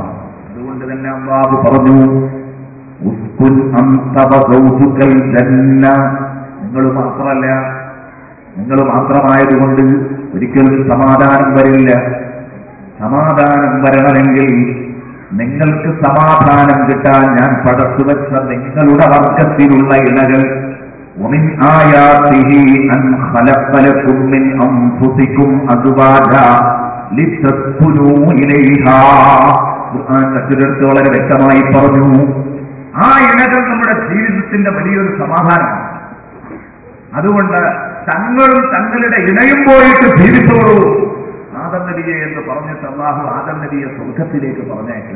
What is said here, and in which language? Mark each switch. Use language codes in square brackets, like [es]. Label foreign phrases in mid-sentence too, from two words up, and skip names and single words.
[ml] അതുകൊണ്ട് തന്നെ അല്ലാഹു പറഞ്ഞു, [ar] اسكن أنت وزوجك الجنة. [ml] നിങ്ങൾ മാത്രമായതുകൊണ്ട് ഒരിക്കലും സമാധാനം വരില്ല. സമാധാനം വരണമെങ്കിൽ നിങ്ങൾക്ക് സമാധാനം കിട്ടാൻ ഞാൻ പടച്ചുവെച്ച നിങ്ങളുടെ വർഗത്തിലുള്ള ഇണകൾ [ar] ومن آياته أن خلق لكم من أنفسكم أزواجا لتسكنوا إليها. [ml] ഖുർആൻ മറ്റൊരിടത്ത് വളരെ വ്യക്തമായി പറഞ്ഞു, ആ ഇണകൾ നമ്മുടെ ജീവിതത്തിന്റെ വലിയൊരു സമാധാനമാണ്. അതുകൊണ്ട് തങ്ങളും തങ്ങളുടെ ഇണയും പോയിട്ട് ജീവിച്ചോളൂ ആദം നബിയെ എന്ന് പറഞ്ഞിട്ട് അല്ലാഹു ആദം നബിയെ സ്വർഗത്തിലേക്ക് പറഞ്ഞേക്കുക.